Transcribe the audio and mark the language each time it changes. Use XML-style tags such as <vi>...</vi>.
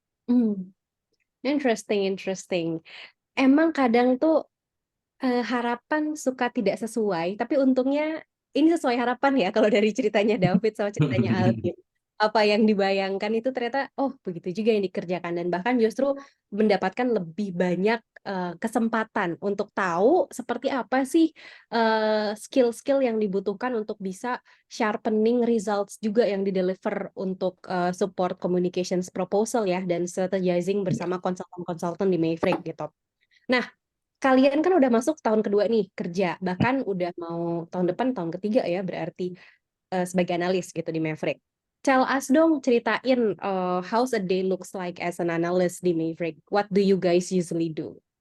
<en>hmm, interesting, interesting.</en> <id>Emang kadang tuh harapan suka tidak sesuai, tapi untungnya ini sesuai harapan ya kalau dari ceritanya David sama ceritanya Alvin. Apa yang dibayangkan itu ternyata, oh begitu juga yang dikerjakan. Dan bahkan justru mendapatkan lebih banyak kesempatan untuk tahu seperti apa sih skill-skill yang dibutuhkan untuk bisa</id> <en>sharpening results</en> <id>juga yang dideliver untuk</id> <en>support communications proposal</en> <id>ya, dan strategizing bersama konsultan-konsultan di Maverick gitu. Nah, kalian kan udah masuk tahun kedua nih kerja, bahkan udah mau tahun depan tahun ketiga ya berarti sebagai analis gitu di Maverick.</id> <en>Tell us</en> <id>dong, ceritain</id> <en>how's a day looks like as an analyst</en> <id>di</id> <en>Maverick. What do you guys usually do?</en>